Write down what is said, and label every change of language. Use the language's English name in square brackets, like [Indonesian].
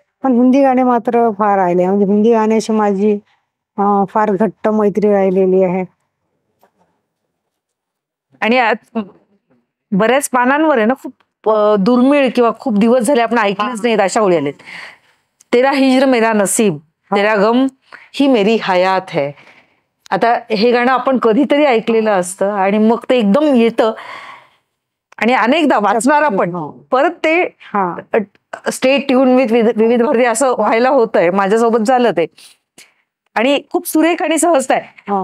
[Marathi] पण हिंदी गाणे मात्र फार आले. म्हणजे हिंदी गाण्याशी माझी फार घट्ट मैत्री राहिलेली आहे. आणि बऱ्याच पानांवर आहे ना खूप दुर्मिळ किंवा खूप दिवस झाले आपण ऐकलेच नाहीत अशा ओळी आलेत. [Hindi] तेरा हिज्र मेरा नसीब, तेरा गम ही मेरी हयात है. [Marathi] आता हे गाणं आपण कधीतरी ऐकलेलं असतं आणि मग ते एकदम येतं आणि अनेकदा वाचणार आपण परत ते [English] stay tune with Vividh Bharati [Marathi] असं व्हायला होतंय. माझ्यासोबत झालं ते, आणि खूप सुरेख आणि सहजता आहे.